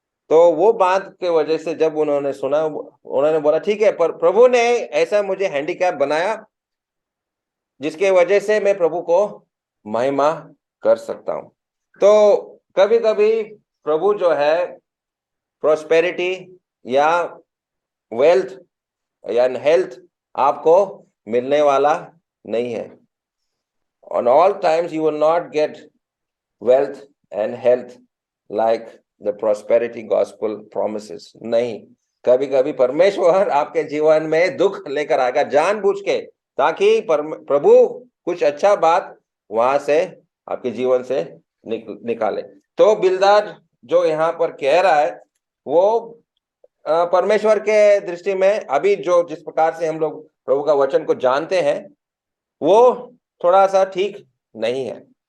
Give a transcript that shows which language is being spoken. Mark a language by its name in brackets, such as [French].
[Hindi] तो वो बात के वजह से जब उन्होंने सुना, उन्होंने बोला ठीक है, पर प्रभु ने ऐसा मुझे हैंडीकैप बनाया जिसके वजह से मैं प्रभु को महिमा कर सकता हूं। तो कभी कभी प्रभु जो है प्रॉस्पेरिटी या वेल्थ या हेल्थ आपको मिलने वाला नहीं है। [English] On all times you will not get wealth and health like the prosperity gospel promises. [Hindi] नहीं, कभी कभी परमेश्वर आपके जीवन में दुख लेकर आएगा जानबूझ के, ताकि प्रभु कुछ अच्छा बात वहां से आपके जीवन से निकाले। तो बिल्दाद जो यहाँ पर कह रहा है वो परमेश्वर के दृष्टि में अभी जो जिस प्रकार से हम लोग प्रभु का वचन को जानते हैं वो थोड़ा सा ठीक नहीं है।